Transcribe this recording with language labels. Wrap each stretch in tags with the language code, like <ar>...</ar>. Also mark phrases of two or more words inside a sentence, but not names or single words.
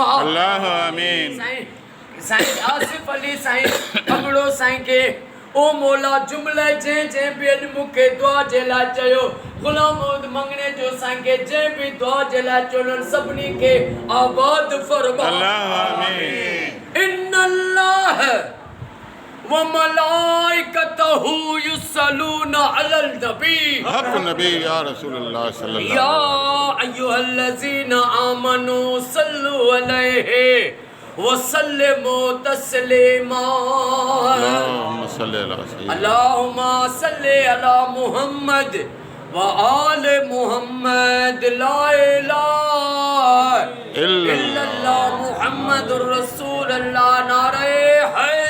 <ar>الله آمين.</ar> <sd>साईं आसिफ अली साईं अगड़ो साईं के ओ मौला जुमले जे भी अॼु मूंखे दुआ जे लाइ चयो गुलाम मोहम्मद मंगणे जो साईं के जे भी दुआ जे लाइ चयो उन्हनि सभिनी खे आबाद फरमा</sd> <ar>الله آمين. إن الله وملائكته يصلون على النبي حق نبي يا رسول الله صلى الله يا أيها الذين آمنوا صلوا عليه وسلموا تسليما اللهم صل على سيدنا اللهم صل على محمد وآل محمد لا إله إلا الله محمد رسول الله</ar> <ur>نعرۂ حیدر</ur>